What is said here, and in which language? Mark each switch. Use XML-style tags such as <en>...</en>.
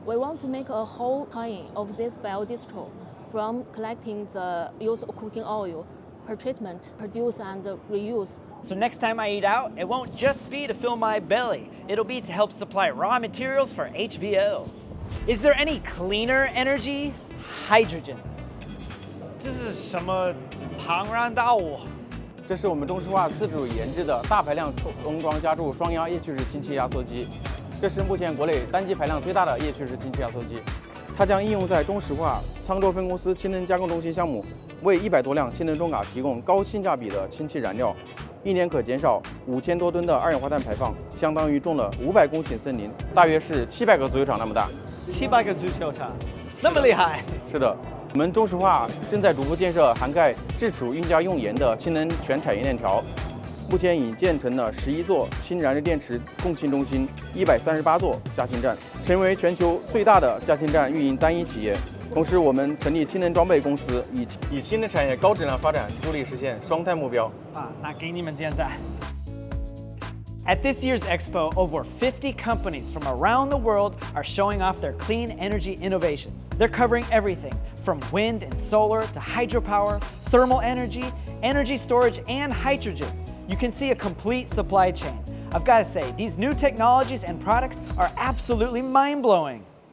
<en>We want to make a whole chain of this biodiesel from collecting the used cooking oil, per treatment, produce and reuse. So next time I eat out, it won't just be to fill my belly. It'll be to help supply raw materials for HVO. Is there any cleaner energy?</en> <zh>Hydrogen. 这是什么庞然大物？这是我们中石化自主研制的大排量封装加注双压液气式氢气压缩机，这是目前国内单机排量最大的液气式氢气压缩机。它将应用在中石化沧州分公司氢能加工中心项目，为100多辆氢能中卡提供高性价比的氢气燃料，1年可减少5000多吨的二氧化碳排放，相当于种了500公顷森林，大约是700个足球场那么大。 700个足球场，那么厉害？是的。我们中石化正在逐步建设涵盖制储、运加、用盐的氢能全产业链条，目前已建成了11座氢燃料电池供气中心、138座加氢站，成为全球最大的加氢站运营单一企业。同时，我们成立氢能装备公司，以氢能产业高质量发展助力实现双碳目标。那给你们点赞。</zh> <en>At this year's Expo, over 50 companies from around the world are showing off their clean energy innovations. They're covering everything from wind and solar to hydropower, thermal energy, energy storage, and hydrogen. You can see a complete supply chain. I've got to say, these new technologies and products are absolutely mind-blowing.</en>